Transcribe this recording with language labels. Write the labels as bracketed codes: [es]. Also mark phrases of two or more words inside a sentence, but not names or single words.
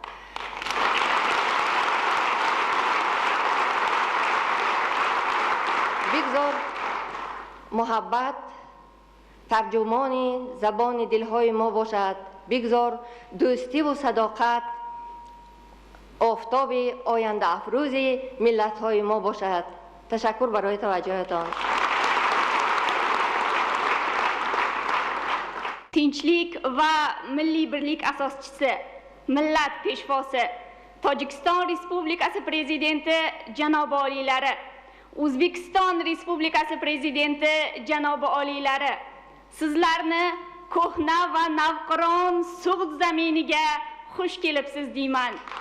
[fa] بگذار محبت ترجمان زبان دلهای ما باشد. بگذار دوستی و صداقت آفتاب آینده افروز ملت‌های ما باشد. تشکر برای توجهتان. [uz] Tinchlik va milliy birlik asoschisi, millat peshvosi, Tojikiston Respublikasi Prezidenti janobi oliylari, O'zbekiston Respublikasi Prezidenti janobi oliylari, sizlarni ko'hna va navqiron sug'd zaminiga xush kelibsiz deyman.